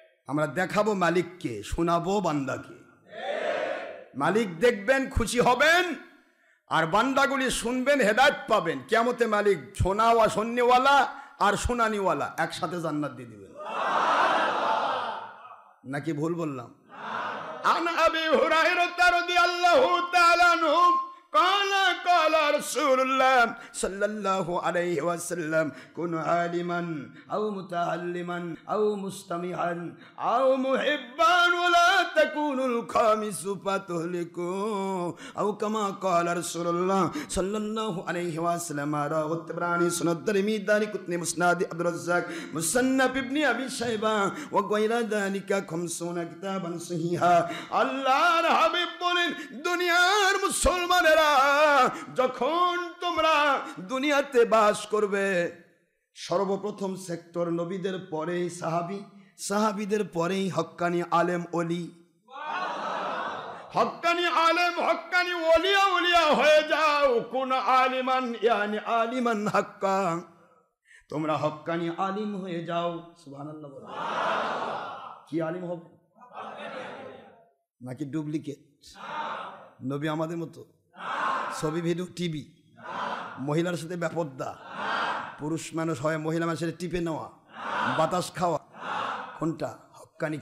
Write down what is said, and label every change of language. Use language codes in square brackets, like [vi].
[bn] আমরা দেখাবো মালিককে, শোনাবো বান্দাকে। মালিক দেখবেন, খুশি হবেন, আর বান্দাগুলি শুনবেন, হেদায়েত পাবেন। কিয়ামতে মালিক শোনাওয়া শোননেওয়ালা আর শোনানিওয়ালা একসাথে জান্নাত দিয়ে দিবেন। নাকি ভুল বললাম? আন আবি হুরায়রা রাদিয়াল্লাহু তাআলা আনহু قال [ar] قال رسول الله صلى الله عليه وسلم كن عالما أو متعلما أو مستمعا أو محبا ولا تكون الخامس فتهلكوا أو كما قال رسول الله صلى الله عليه وسلم رواه الطبراني سنن الترمذي دارقطني مسند عبد الرزاق مصنف ابن أبي شيبة وغير ذلك 50 كتابا صحيحا [bn] আল্লাহর হাবিব বলেন দুনিয়ার মুসলমানেরা যখন তোমরা দুনিয়াতে বাস করবে সর্বপ্রথম সেক্টর নবীদের পরেই সাহাবী, সাহাবীদের পরেই হক্কানি আলেম ওলি, হক্কানি আলেম হক্কানি ওলিয়া ওলিয়া হয়ে যাও। কোন আলিমান ইয়ানি আলিমান হাক্কা, তোমরা হক্কানি আলিম হয়ে যাও। সুবহানাল্লাহ বলো। কি আলিম হবে নাকি ডুপ্লিকেট? নবী আমাদের মতো ছবি ভিডিও টিভি, মহিলার সাথে ব্যাপদ্দা, পুরুষ মানুষ হয় মহিলা মানুষের টিপে নেওয়া, বাতাস খাওয়া, কোনটা হক্কানি?